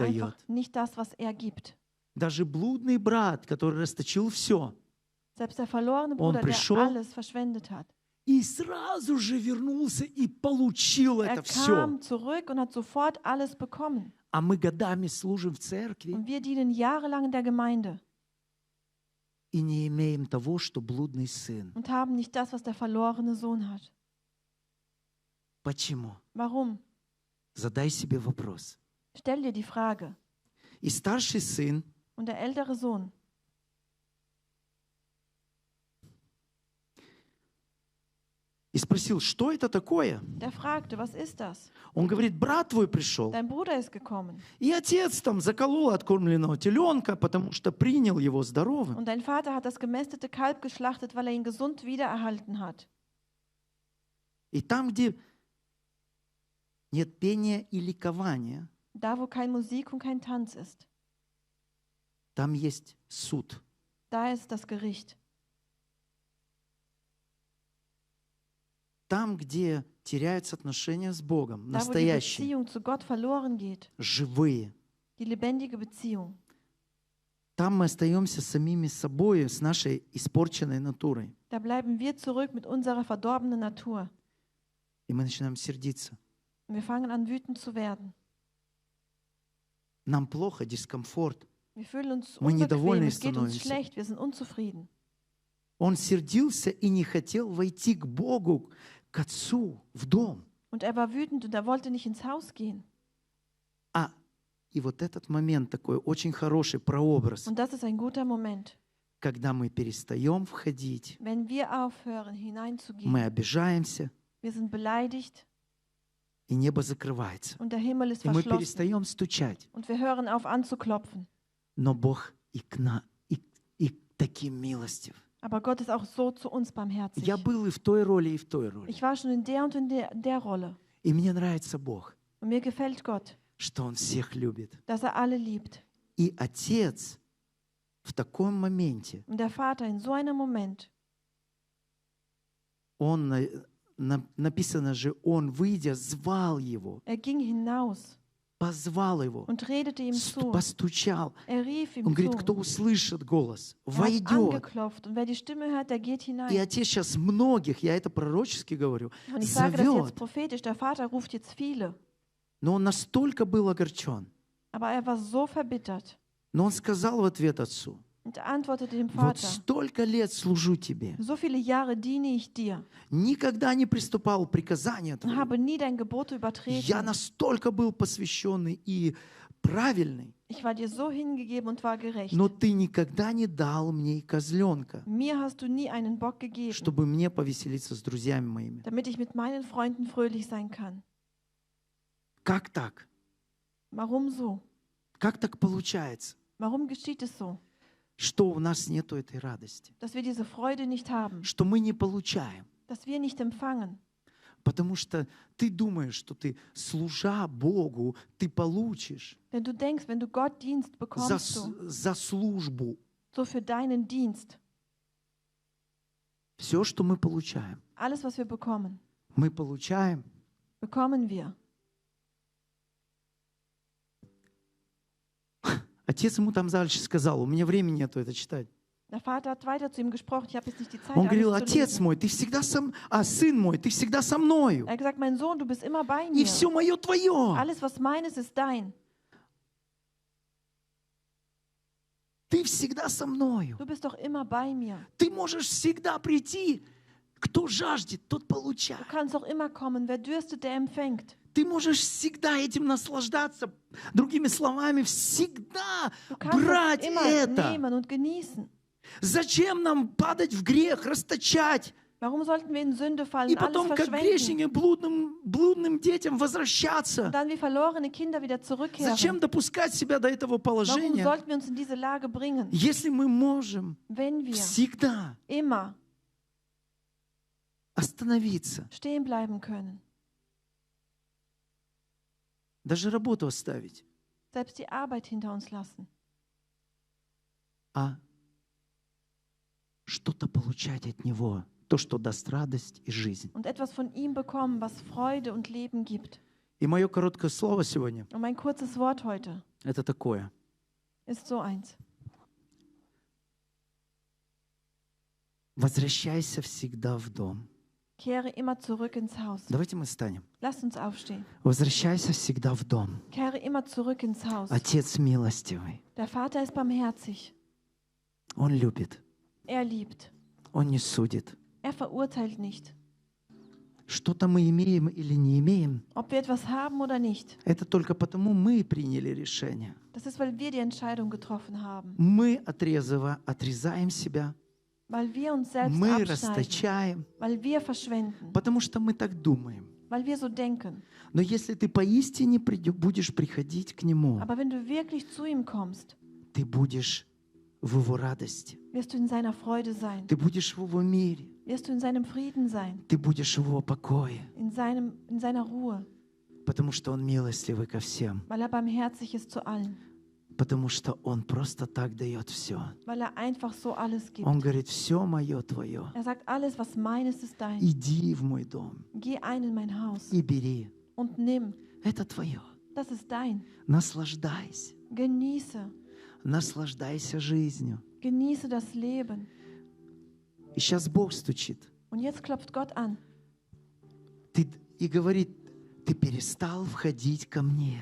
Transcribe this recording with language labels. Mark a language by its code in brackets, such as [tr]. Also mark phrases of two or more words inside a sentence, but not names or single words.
[de] wir einfach [ru] дает. [de] nicht das, was er gibt. [ru] Даже блудный брат, который расточил все, [de] Selbst der verlorene [ru] Он [de] Bruder, [ru] пришел, [de] der alles verschwendet hat, [ru] и сразу же вернулся и получил [de] er [ru] это все. [de] kam zurück und hat sofort alles bekommen. [ru] А мы годами служим в церкви [de] Und wir dienen jahrelang in der Gemeinde [ru] и не имеем того, что блудный сын. [de] und haben nicht das, was der verlorene Sohn hat. [ru] Почему? [de] Warum? [ru] Задай себе вопрос. [de] Stell dir die Frage. [ru] И старший сын [de] Und der ältere Sohn, [ru] и спросил, что это такое? [de] der fragte, was ist das? [ru] Он говорит, брат твой пришел. [de] Dein Bruder ist gekommen. [ru] И отец там заколол откормленного теленка, потому что принял его здоровым. [de] Und dein Vater hat das gemästete Kalb geschlachtet, weil er ihn gesund wiedererhalten hat. [ru] И там, где нет пения и ликования, [de] Da, wo kein Musik und kein Tanz ist, [ru] там есть суд. [de] da ist das Gericht. [ru] Там, где теряются отношения с Богом, [de] Da, wo die [ru] настоящие, [de] Beziehung zu Gott verloren geht, [ru] живые, [de] die lebendige Beziehung, [ru] там мы остаемся самими собой, с нашей испорченной натурой. [de] da bleiben wir zurück mit unserer verdorbenen Natur. [ru] И мы начинаем сердиться. [de] Und wir fangen an, wütend zu werden. [ru] Нам плохо, дискомфорт. [de] Wir fühlen uns [ru] Мы [de] unbequem, [ru] недовольны [de] es geht uns [ru] становимся. [de] schlecht, wir sind unzufrieden. [ru] Он сердился и не хотел войти к Богу, к Отцу, в дом. [de] Und er war wütend und er wollte nicht ins Haus gehen. [ru] И вот этот момент такой очень хороший прообраз, [de] Und das ist ein guter Moment, [ru] когда мы перестаем входить, [de] wenn wir aufhören, [ru] мы [de] hineinzugehen. [ru] обижаемся, [de] Wir sind beleidigt [ru] и небо закрывается. [de] und der Himmel ist [ru] И мы [de] verschlossen. [ru] перестаем стучать. [de] Und wir hören auf anzuklopfen. [ru] Но Бог и таким милостив. [de] Aber Gott ist auch so zu uns barmherzig. [ru] Я был и в той роли, и в той роли. [de] Ich war schon in der und in der Rolle. [ru] И мне нравится Бог, [de] Und mir gefällt Gott, [ru] что Он всех любит. [de] dass er alle liebt. [ru] И Отец в таком моменте, [de] Und der Vater in so einem Moment, [ru] Он, написано же, Он, выйдя, звал его, [de] er ging hinaus [ru] позвал его, [de] und redete ihm zu. [ru] постучал. [de] Er rief ihm [ru] Он говорит, [de] zu. [ru] кто услышит голос, [de] Er hat [ru] войдет. [de] angeklopft und wer die Stimme hört, der geht [ru] И [de] hinein. [ru] Отец сейчас многих, я это пророчески говорю, [de] Und ich sage das jetzt [ru] зовет. [de] prophetisch, der Vater ruft jetzt viele. [ru] Но он настолько был огорчен. [de] Aber er war so verbittert [ru] Но он сказал в ответ отцу, [de] und er antwortete dem [ru] вот [de] Vater, [ru] столько лет служу тебе, [de] so viele Jahre diene ich dir [ru] никогда не приступал к приказанию [de] und [ru] твоему. [de] habe nie dein Gebot [ru] Я [de] übertreten. [ru] настолько был посвященный и правильный, [de] Ich war dir so hingegeben und war gerecht. [ru] но ты никогда не дал мне и козленка, [de] Mir hast du nie einen Bock gegeben, [ru] чтобы мне повеселиться с друзьями моими. [de] damit ich mit meinen Freunden fröhlich sein kann. [ru] Как так? [de] Warum so? [ru] Как так получается, [de] Warum geschieht es so, [ru] что у нас нету этой радости, [de] dass wir diese Freude nicht haben, [ru] что мы не получаем? [de] dass wir nicht empfangen? [ru] Потому что ты думаешь, что ты, служа Богу, ты получишь [de] Denn du denkst, wenn du Gott dienst, bekommst du [ru] за службу [de] so für deinen Dienst [ru] все, что мы получаем. [de] alles, was wir bekommen, [ru] Мы получаем [de] bekommen wir. [ru] Отец ему там дальше сказал, у меня времени нету это читать. [de] Der Vater hat weiter zu ihm gesprochen, ich habe jetzt nicht die Zeit, [ru] Он говорил, [de] alles zu [ru] отец [de] lesen. [ru] мой, ты всегда сын мой, ты всегда со мною. [de] Er hat gesagt, mein Sohn, du bist immer bei [ru] И [de] mir. [ru] все мое твое. [de] Alles, was meines, ist dein. [ru] Ты всегда со мною. [de] Du bist doch immer bei mir. [ru] Ты можешь всегда прийти. Кто жаждет, тот [de] Du [ru] получает. [de] kannst doch immer kommen. Wer dürstet, der empfängt. [ru] Ты можешь всегда этим наслаждаться. Другими словами, всегда [de] Du kannst [ru] брать [de] es immer [ru] это. [de] nehmen und genießen. [ru] Зачем нам падать в грех, расточать? [de] Warum sollten wir in Sünde fallen [ru] И [de] und alles [ru] потом, как [de] verschwenden? [ru] грешники, блудным детям возвращаться? [de] Und dann wie verlorene Kinder wieder [ru] Зачем [de] zurückkehren. [ru] допускать себя до этого [de] Warum [ru] положения, [de] sollten wir uns in diese Lage bringen, [ru] если мы можем [de] wenn wir [ru] всегда [de] immer [ru] остановиться, [de] stehen bleiben können? [ru] даже работу оставить, [de] Selbst die Arbeit hinter uns lassen. [ru] а что-то получать от Него, то, что даст радость и жизнь. [de] Und etwas von ihm bekommen, was Freude und Leben gibt. [ru] И мое короткое слово сегодня [de] Und mein kurzes Wort heute – [ru] это такое. [de] ist so eins. [ru] Возвращайся всегда в дом. [de] Kehre immer zurück ins Haus. [ru] Давайте мы станем. [de] Lasst uns aufstehen. [ru] Возвращайся всегда в дом. [de] Kehre immer zurück ins Haus. [ru] Отец милостивый. [de] Der Vater ist barmherzig. [ru] Он любит. [de] Er liebt. [ru] Он не судит. [de] Er verurteilt nicht. [ru] Что-то мы имеем или не имеем, [de] Ob wir etwas haben oder nicht, [ru] это только потому мы приняли решение. [de] das ist, weil wir die Entscheidung getroffen haben. [ru] Мы отрезаем себя, [de] Weil wir uns selbst [ru] мы [de] abschneiden. [ru] расточаем, [de] Weil wir verschwenden. [ru] потому что мы так думаем. [de] Weil wir so denken. [ru] Но если ты поистине будешь приходить к Нему, [de] Aber wenn du wirklich zu ihm kommst, [ru] ты будешь в Его радости, [de] wirst du in seiner Freude sein. [ru] ты будешь в Его мире, [de] Wirst du in seinem Frieden sein. [ru] ты будешь в Его покое, [de] In seiner Ruhe. [ru] потому что Он милостливый ко всем, [de] Weil er barmherzig ist zu allen. [ru] потому что Он просто так дает все. [de] Weil er einfach so alles gibt. [ru] Он говорит, все мое твое, [de] Er sagt, alles, was meines, ist dein. [ru] иди в мой дом [de] Geh ein in mein Haus [ru] и бери. [de] und nimm. [ru] Это твое. [de] Das ist dein. [ru] Наслаждайся. [de] Genieße. [ru] Наслаждайся жизнью. [de] Genieße das Leben. [ru] И сейчас Бог стучит [de] Und jetzt klopft Gott an [ru] и говорит, ты перестал входить ко мне.